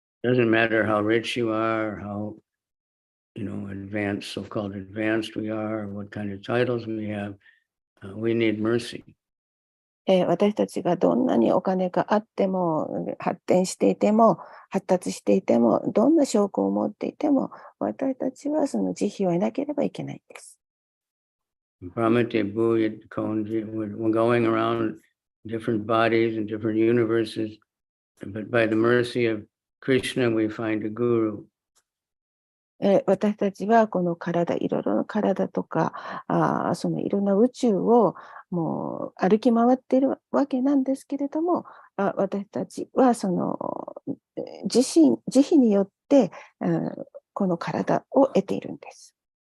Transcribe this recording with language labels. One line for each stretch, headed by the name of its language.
English: Doesn't matter how rich you are, how, advanced, so-called advanced we are, what kind of titles we have, we need mercy.
Japanese: 私たちがどんなにお金があっても、発展していても、発達していても、どんな証拠を持っていても、私たちはその慈悲を得なければいけないんです。
English: Brahmate Bhuyat Konji, we're going around different bodies and different universes, but by the mercy of Krishna, we find a guru.
Japanese: 私たちはこの体、いろいろな体とか、そのいろんな宇宙をもう歩き回っているわけなんですけれども、私たちはその慈悲によって、この体を得ているんです。